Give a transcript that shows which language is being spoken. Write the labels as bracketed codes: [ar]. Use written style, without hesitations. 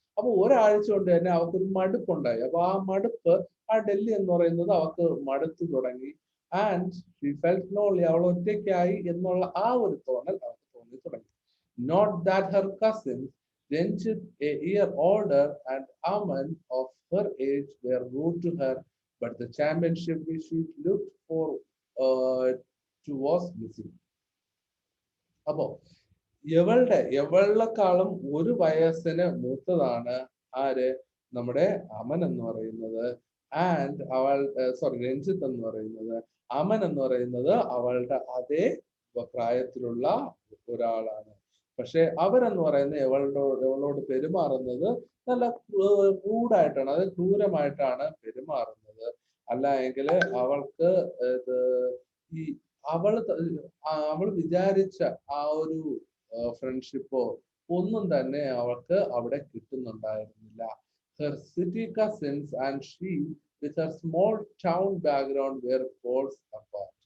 [ml] അപ്പൊ ഒരാഴ്ച കൊണ്ട് തന്നെ അവൾക്കൊരു മടുപ്പുണ്ടായി. അപ്പൊ ആ മടുപ്പ്, ആ ഡൽഹി എന്ന് പറയുന്നത് അവൾക്ക് മടുത്തു തുടങ്ങി. [en] and she felt lonely, [ml] അവൾ ഒറ്റയ്ക്കായി എന്നുള്ള ആ ഒരു തോന്നൽ അവൾക്ക് തോന്നി തുടങ്ങി. [en] Note that her cousins Renchit, a year older, and Aman of her age were rude to her, but the championship which she looked for to was missing. [ml] അപ്പോ ഇവളെക്കാളും ഒരു വയസ്സിന് മൂത്തതാണ് ആര്? നമ്മുടെ അമൻ എന്ന് പറയുന്നത്. ആൻഡ് അവൾ രഞ്ജിത്ത് എന്ന് പറയുന്നത്. അമൻ എന്ന് പറയുന്നത് അവളുടെ അതേ പ്രായത്തിലുള്ള ഒരാളാണ്. പക്ഷെ അവരെന്ന് പറയുന്നത് ഇവളോട് പെരുമാറുന്നത് നല്ല ക്രൂഡായിട്ടാണ്, അത് ക്രൂരമായിട്ടാണ് പെരുമാറുന്നത്. അല്ല എങ്കിൽ അവൾക്ക് ഈ അവൾ വിചാരിച്ച ആ ഒരു ഫ്രണ്ട്ഷിപ്പോ ഒന്നും തന്നെ അവൾക്ക് അവിടെ കിട്ടുന്നുണ്ടായിരുന്നില്ല. [en] Her city cousins and she with her small town background were poles apart.